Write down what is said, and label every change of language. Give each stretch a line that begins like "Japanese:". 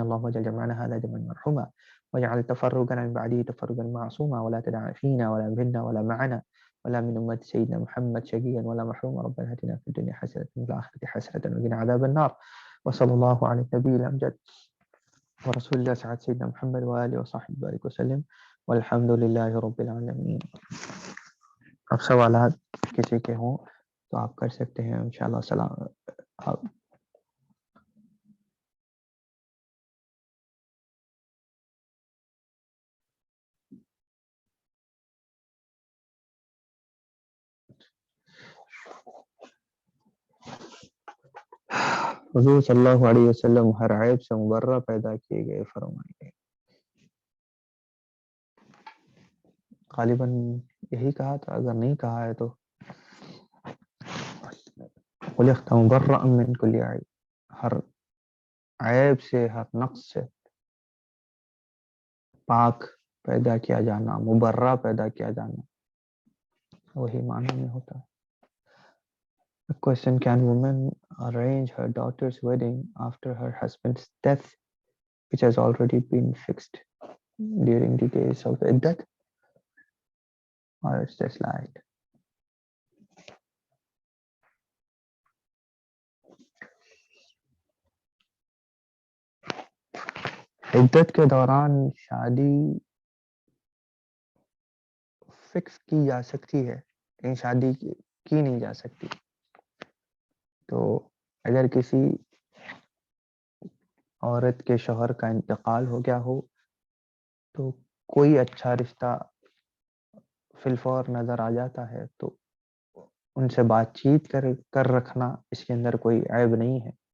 Arabic: اللهم اجعل جمعنا هذا جمعا مرحوما واجعل تفرقنا من بعده تفرقا معصوما ولا تدع فينا ولا منا ولا معنا ولا من أمة سيدنا محمد شقيا ولا محروما. ربنا آتنا في الدنيا حسنة وفي الآخرة حسنة وقنا عذاب النار. وصلى الله على النبي الأمجد ورسول الله سعد سيدنا محمد وآله وصحبه بارك وسلم والحمد لله رب العالمين.
Urdu: اب سوالات کسی کے ہوں تو آپ کر سکتے ہیں انشاءاللہ. سلام. حضور صلی اللہ علیہ وسلم ہر عیب سے مبرہ پیدا کیے گئے فرمائے. غالباً یہی کہا تھا، اگر نہیں کہا ہے تو
Arabic: خلقت مبرأ من کل عیب،
Urdu: ہر عیب سے ہر نقص سے پاک پیدا کیا جانا، مبرہ پیدا کیا جانا، وہی معنی میں ہوتا ہے.
English: A question: Can women arrange her daughter's wedding after her husband's death, which has already been fixed during the days of iddat, or it's just like
Urdu: عدت کے دوران شادی فکس کی جا سکتی
English: ہے لیکن شادی کی نہیں جا سکتی.
Urdu: تو اگر کسی عورت کے شوہر کا انتقال ہو گیا ہو تو کوئی اچھا رشتہ فی الفور نظر آ جاتا ہے تو ان سے بات چیت کر رکھنا اس کے اندر کوئی عیب نہیں ہے.